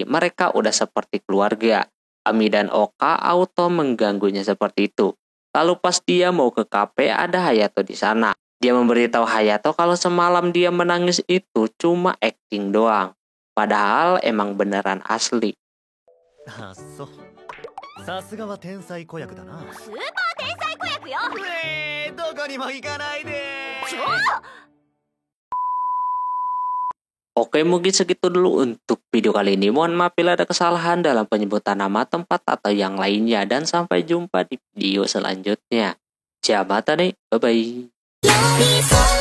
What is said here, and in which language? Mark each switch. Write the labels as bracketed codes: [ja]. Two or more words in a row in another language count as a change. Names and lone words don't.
[id] Mereka udah seperti keluarga. Ami dan Oka auto mengganggunya seperti itu. Lalu pas dia mau ke kafe ada Hayato di sana. Dia memberitahu Hayato kalau semalam dia menangis itu cuma acting doang. Padahal emang beneran asli. [ja] あっそさすがは天才子役だなスーパー天才子役よどこにも行かないで [id] Oke, mungkin segitu dulu untuk video kali ini. Mohon maaf bila ada kesalahan dalam penyebutan nama, tempat, atau yang lainnya. Dan sampai jumpa di video selanjutnya. Ciao, mata nih. Bye-bye.